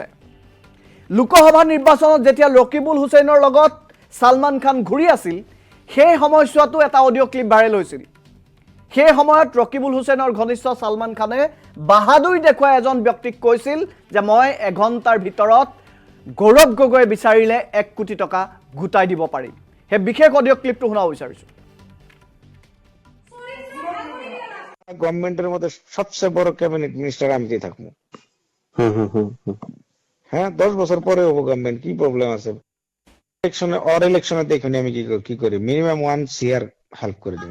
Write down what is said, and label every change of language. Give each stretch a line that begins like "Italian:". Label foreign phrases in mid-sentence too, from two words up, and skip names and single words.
Assamese: লোকসভা নিৰ্বাচনত যেতিয়া ৰকিবুল হুছেইনৰ লগত সালমান খান ঘূৰি আছিল, সেই সময়ছোৱাতো এটা অডিঅ' ক্লিপ ভাইৰেল হৈছিল। সেই সময়ত ৰকিবুল হুছেইনৰ ঘনিষ্ঠ সালমান খানে বাহাদুৰি দেখুৱাই এজন ব্যক্তিক কৈছিল যে মই এঘণ্টাৰ ভিতৰত গৌৰৱ গগৈ বিচাৰিলে 1 কোটি টকা গোটাই দিব পাৰিম। সেই বিশেষ অডিঅ' ক্লিপটো শুনাব বিচাৰিছোঁ।
Bangla: গভর্নমেন্টের মধ্যে সবচেয়ে বড়
English: cabinet minister
Bangla: আমি দিয়ে থাকবো। হ্যাঁ, 10 বছর পরে হবো গভর্নমেন্ট, কি প্রবলেম আছে? ইলেকশনে দেখুন আমি কি করি,
English: minimum 1 year help
Bangla: করে দিব।